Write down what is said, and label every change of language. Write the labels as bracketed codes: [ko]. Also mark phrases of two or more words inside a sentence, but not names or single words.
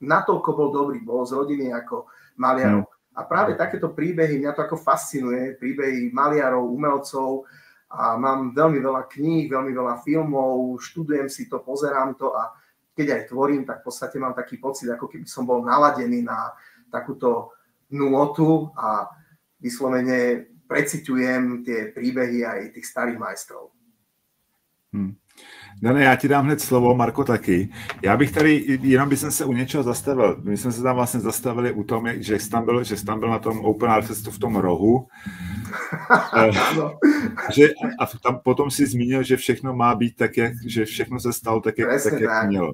[sk] Natoľko bol dobrý, bol z rodiny ako maliarov. A práve takéto príbehy, mňa to ako fascinuje, príbehy maliarov, umelcov a mám veľmi veľa kníh, veľmi veľa filmov, študujem si to, pozerám to a keď aj tvorím, tak v podstate mám taký pocit, ako keby som bol naladený na takúto nôtu a vyslovene preciťujem tie príbehy aj tých starých majstrov. [cs] Dane, já ti dám hned slovo, Marko taky. Já bych tady, jenom bych se u něčeho zastavil. My jsme se tam vlastně zastavili u tom, že jsi tam byl na tom Open Art Festu v tom rohu. A tam potom si zmínil, že všechno má být tak, že všechno se stalo tak, jak mělo.